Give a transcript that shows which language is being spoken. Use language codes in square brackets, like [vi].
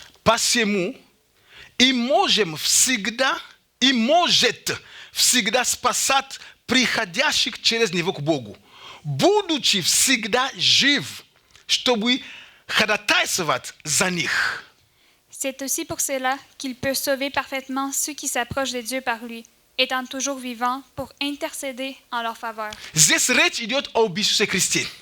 [ru] Passemu i можем всегда спасать приходящих через него к Богу, будучи всегда жив, чтобы ходатайствовать за них. [fr] C'est aussi pour cela qu'il peut sauver parfaitement ceux qui s'approchent de Dieu par lui, étant toujours vivant pour intercéder en leur faveur. [ru] Здесь речь идет об Иисусе Христе.